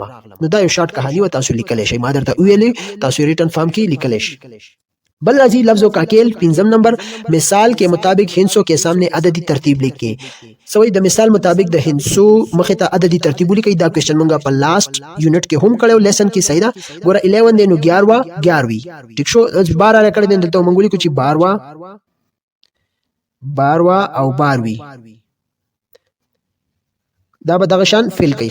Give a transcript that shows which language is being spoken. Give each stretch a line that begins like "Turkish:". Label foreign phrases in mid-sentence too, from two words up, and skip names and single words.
Pashto: نو دا یو شارټ کہانی و تاسو لیکلی شئ ما درته ویلې تاسو
English: written form
Pashto: کې لیکلی شئ. بل راځي لفظو کا کېل.
Urdu: پنځم نمبر مثال کے مطابق ہندسوں کے سامنے عددی ترتیب لیک کے.
Pashto: سوئی د مثال مطابق د هندسو مخې ته عددي ترتیب ولیکئ. دا کوېسچن مونږ په
English: last unit
Pashto: کې هم کړی لیسن کې. صحیح ده. ګوره 11 دی نو 11 ټیک شو. 12 را کړی دی دلته مونږ ولیکو چې 12 او 12 دا به دغه شان فیل کوي.